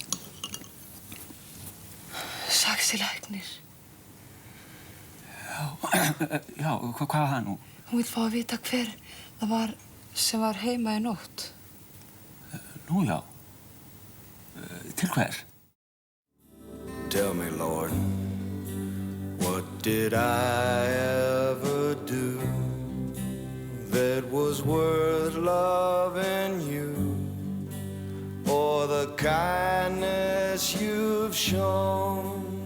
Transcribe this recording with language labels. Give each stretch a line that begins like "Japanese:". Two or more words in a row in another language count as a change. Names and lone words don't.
Icelandic: Saxi læknir. Já, hvað var það nú? Hún vill fá að vita hver það var sem var heima í nótt. Nú, já. Til hver?
English: Tell me, Lord, what did I ever do that was worth loving you, or the kindness you've shown?